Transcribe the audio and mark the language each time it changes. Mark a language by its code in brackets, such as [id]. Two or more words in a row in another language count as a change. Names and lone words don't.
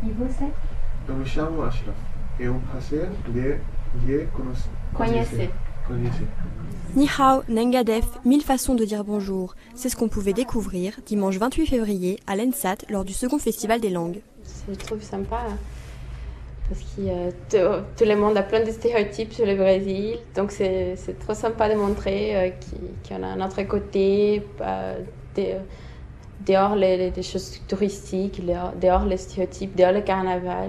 [pt] você? Eu me chamo Ashraf. É um prazer de Conhecer. [zh] 你好, [fr] nengadef, 1000 façons de dire bonjour. C'est ce qu'on pouvait découvrir dimanche 28 février à l'ENSAT lors du second festival des langues. Je trouve sympa parce que tout le monde a plein de stéréotypes sur le Brésil. Donc c'est trop sympa de montrer qu'il y en a un autre côté, dehors les choses touristiques, dehors les stéréotypes, dehors le carnaval.